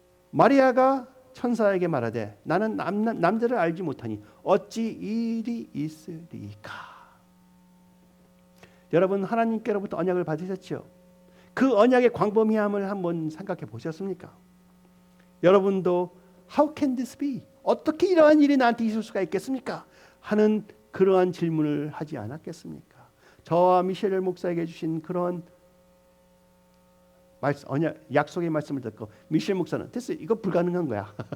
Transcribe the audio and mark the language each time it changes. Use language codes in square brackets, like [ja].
[ko] 마리아가 천사에게 말하되 나는 남자를 알지 못하니 어찌 일이 있으리까. 여러분, 하나님께로부터 언약을 받으셨죠? 그 언약의 광범위함을 한번 생각해 보셨습니까? 여러분도 [en] How can this be? [ko] 어떻게 이러한 일이 나한테 있을 수가 있겠습니까? 하는 그러한 질문을 하지 않았겠습니까? 저와 미셸 목사에게 주신 그런 약속의 말씀을 듣고 미셸 목사는 됐어, 이거 불가능한 거야.